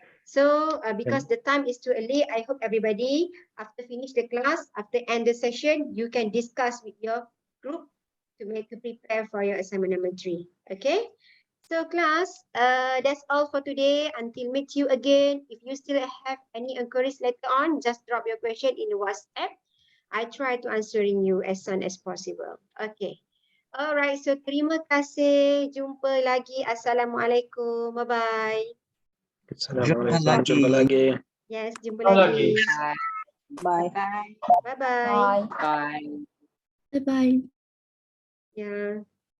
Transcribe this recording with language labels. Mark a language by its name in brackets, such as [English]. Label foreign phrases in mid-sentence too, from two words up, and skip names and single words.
[English] So because the time is too early, I hope everybody after finish the class, after end the session, you can discuss with your group to prepare for your assignment number 3. Okay. So class, that's all for today. Until meet you again. If you still have any inquiries later on, just drop your question in WhatsApp. I try to answering you as soon as possible. Okay. Alright, so [Malay] terima kasih. Jumpa lagi. Assalamualaikum. Bye-bye. Assalamualaikum. Jumpa lagi. Yes, jumpa lagi. [English] Bye. Bye-bye. Bye. Bye bye. Yeah.